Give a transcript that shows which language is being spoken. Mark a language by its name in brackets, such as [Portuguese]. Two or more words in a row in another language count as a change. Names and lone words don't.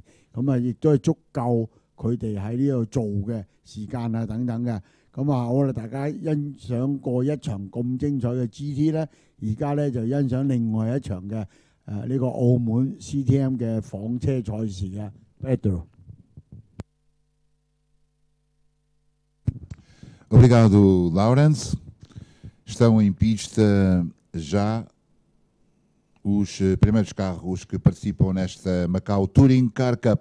[Cantonese] 咁啊亦都係足夠佢哋喺呢度做嘅時間啊等等嘅。咁啊好啦，大家欣賞過一場咁精彩嘅 GT 咧，而家咧就欣賞另外一場嘅呢個澳門 CTM 嘅房車賽事嘅 Pedro。 [Portuguese] Obrigado, Lawrence. Estão em pista já os primeiros carros que participam nesta Macau Touring Car Cup.